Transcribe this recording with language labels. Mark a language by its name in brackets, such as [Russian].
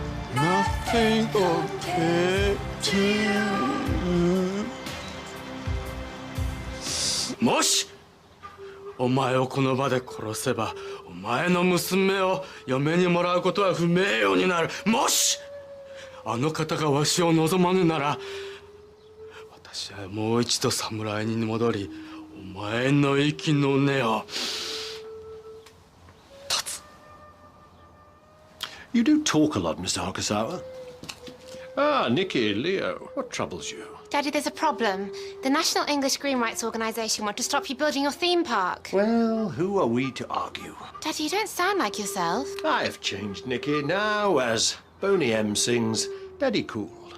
[English] Nothing compared to you. [Japanese] もしお前をこの場で殺せば、お前の娘を嫁にもらうことは不名誉になる。もしあの方がわしを望まぬなら、私はもう一度侍に戻り、お前の息の根を断つ。 [English] You do talk a lot, Mr. Hokkasawa. Ah, Nikki, Leo, what troubles you? Daddy, there's a problem. The National English Green Rights Organisation want to stop you building your theme park. Well, who are we to argue? Daddy, you don't sound like yourself. I've changed, Nikki. Now, as Boney M sings, Daddy Cool.